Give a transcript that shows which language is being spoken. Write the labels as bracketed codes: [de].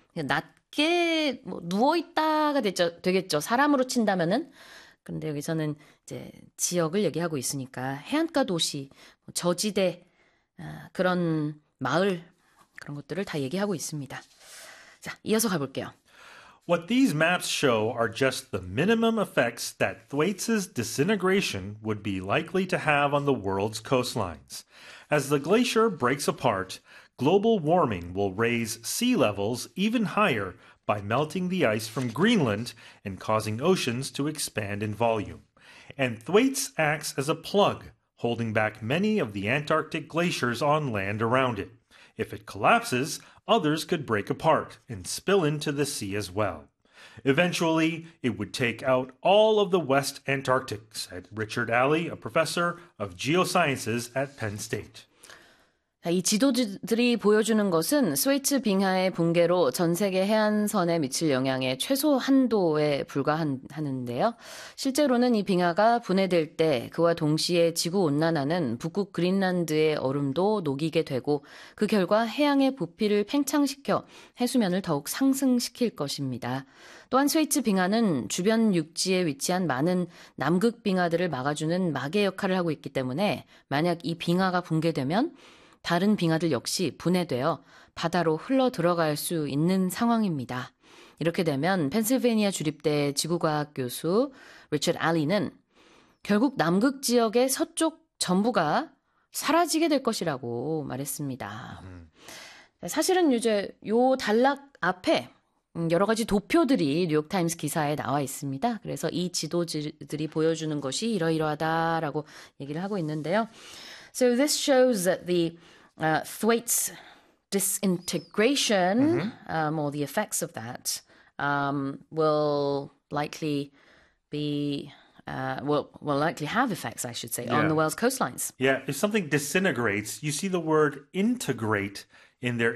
[ko] 낮게 뭐 누워 있다가 되겠죠. 사람으로 친다면은. 근데 여기서는 이제 지역을 얘기하고 있으니까 해안가 도시, 저지대 그런 마을 그런 것들을 다 얘기하고 있습니다. 자, 이어서 가볼게요. [en] What these maps show are just the minimum effects that Thwaites's disintegration would be likely to have on the world's coastlines. As the glacier breaks apart, global warming will raise sea levels even higher by melting the ice from Greenland and causing oceans to expand in volume. And Thwaites acts as a plug, holding back many of the Antarctic glaciers on land around it. If it collapses, others could break apart and spill into the sea as well. Eventually, it would take out all of the West Antarctic, said Richard Alley, a professor of geosciences at Penn State. [ko] 이 지도들이 보여주는 것은 스웨이츠 빙하의 붕괴로 전 세계 해안선에 미칠 영향의 최소한도에 불과한데요. 실제로는 이 빙하가 분해될 때 그와 동시에 지구 온난화는 북극 그린란드의 얼음도 녹이게 되고 그 결과 해양의 부피를 팽창시켜 해수면을 더욱 상승시킬 것입니다. 또한 스웨이츠 빙하는 주변 육지에 위치한 많은 남극 빙하들을 막아주는 막의 역할을 하고 있기 때문에 만약 이 빙하가 붕괴되면 다른 빙하들 역시 분해되어 바다로 흘러 들어갈 수 있는 상황입니다. 이렇게 되면 펜실베니아 주립대 지구과학 교수 리처드 알리는 결국 남극 지역의 서쪽 전부가 사라지게 될 것이라고 말했습니다. 사실은 이제 요 단락 앞에 여러 가지 도표들이 뉴욕타임스 기사에 나와 있습니다. 그래서 이 지도들이 보여주는 것이 이러이러하다라고 얘기를 하고 있는데요. [en] So this shows that the Thwaites disintegration, or the effects of that, will likely be will likely have effects, I should say, on the world's coastlines. Yeah, if something disintegrates, you see the word integrate in there.